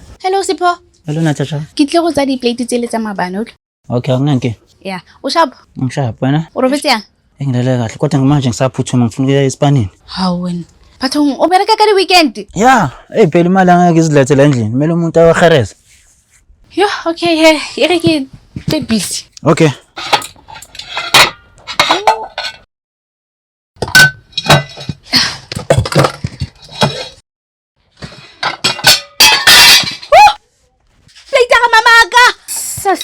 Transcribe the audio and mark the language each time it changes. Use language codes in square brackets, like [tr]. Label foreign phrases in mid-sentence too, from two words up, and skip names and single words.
[en] Hello Sipho. Hello Natasha. [st] Ke tle go tsa di plate tsele tsa mabana. [zu] Okay, akunanke. Yeah, ushap. Ngishapha wena. [st] O robetse yang? [zu] Engilele kahle kodwa manje ngisaphuthuma ngifuna ukuya eSpanini. Hawu wena. [st] Bathong o bereka ka di weekend? [zu] Yeah, phela imali angeke izilethele endlini. Kumele umuntu awahereza. [st] Yo, okay, he. Ere ke busy. Okay. Plate ka mamaka. Sas.